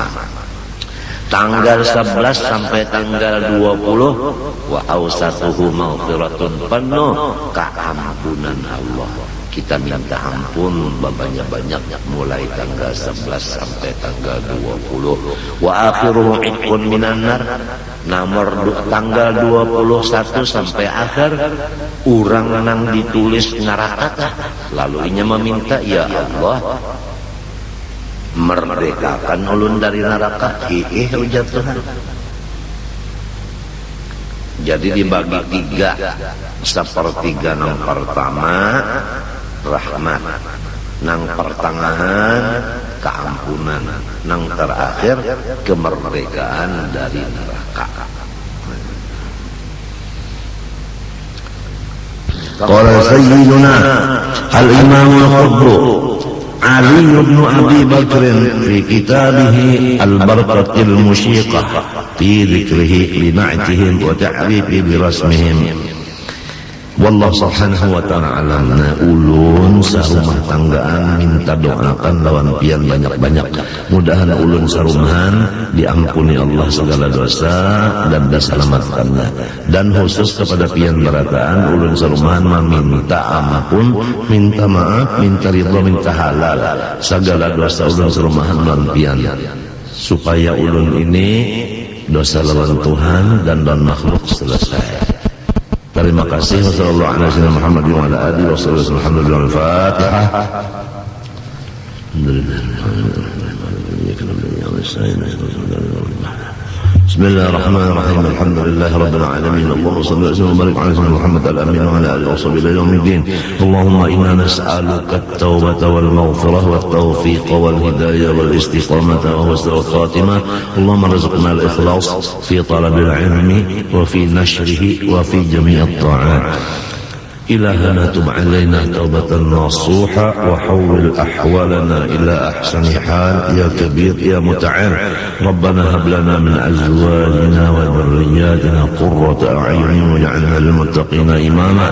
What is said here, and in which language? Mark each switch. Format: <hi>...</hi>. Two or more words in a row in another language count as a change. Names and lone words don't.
<bjn>Tanggal 11 sampai tanggal 20</bjn> <ar>وأوسطه مغفرة,</ar> <bjn>penuh keampunan Allah. Kita minta ampun banyak-banyak mulai tanggal 11 sampai tanggal 20.</bjn> <ar>وآخره عتق من النار,</ar> <bjn>tanggal 21 sampai akhir urang nang ditulis neraka. Lalu inya meminta, ya Allah merdekakan ulun dari neraka. Ujar Tuhan. Jadi dibagi 3, sepertiga nang pertama rahmat, nang pertengahan keampunan, nang terakhir kemerdekaan dari neraka.</bjn> <ar>قال سيدنا الإمام القطب علي بن أبي بكر في كتابه البرقة المشيقة في ذكره لنعتهم وتعريف برسمهم.</ar> <bjn>Wallah</bjn> <ar>سبحانه وتعالى</ar> <bjn>ulun sarumah tanggaan minta doakan lawan pian banyak-banyak. Mudahan ulun sarumahan diampuni Allah segala dosa dan diselamatkannya. Dan khusus kepada pian barataan ulun sarumahan meminta ampun, minta maaf, minta ridha, minta halal segala dosa ulun sarumahan lawan pian, supaya ulun ini dosa lawan Tuhan dan lawan makhluk selesai. Terima kasih.</bjn> <ar>والسلام عليكم ورحمة الله وبركاته. الحمد لله. الفاتحة. بسم الله الرحمن الرحيم. الحمد لله رب العالمين. اللهم صل وبارك على سيدنا محمد الأمين وعلى آله وصحبه إلى يوم الدين. اللهم إنا نسألك التوبة والمغفرة والتوفيق والهداية والاستقامة وحسن الخاتمة. اللهم ارزقنا الإخلاص في طلب العلم وفي نشره وفي جميع الطاعات. إلهنا تب علينا توبة نصوحة وحول أحوالنا إلى أحسن حال يا كبير يا متعال. ربنا هب لنا من أزواجنا وذرياتنا قرة أعين واجعلنا للمتقين إماما.</ar>